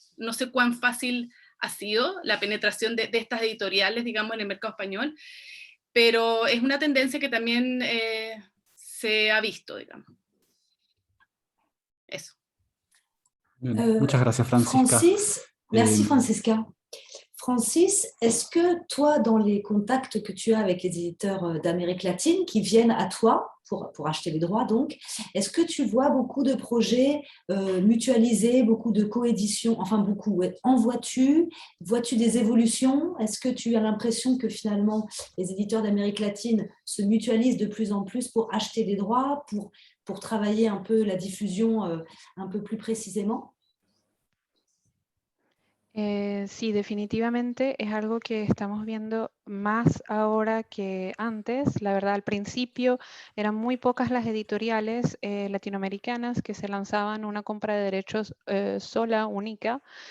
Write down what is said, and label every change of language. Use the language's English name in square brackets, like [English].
[Spanish] No sé cuán fácil ha sido la penetración de estas editoriales, digamos, en el mercado español, pero es una tendencia que también se ha visto, digamos. Eso. Bien, muchas gracias, Francisca. [French] Francis, merci Francisca. Francis, est-ce que toi, dans les contacts que tu as avec les éditeurs d'Amérique latine qui viennent à toi, pour acheter les droits donc. Est-ce que tu vois beaucoup de projets mutualisés, beaucoup de coéditions, enfin beaucoup, ouais. En vois-tu des évolutions? Est-ce que tu as l'impression que finalement les éditeurs d'Amérique latine se mutualisent de plus en plus pour acheter des droits, pour travailler un peu la diffusion un peu plus précisément? [Spanish] Sí, definitivamente es algo que estamos viendo más ahora que antes. La verdad, al principio eran muy pocas las editoriales latinoamericanas que se lanzaban una compra de derechos sola, única.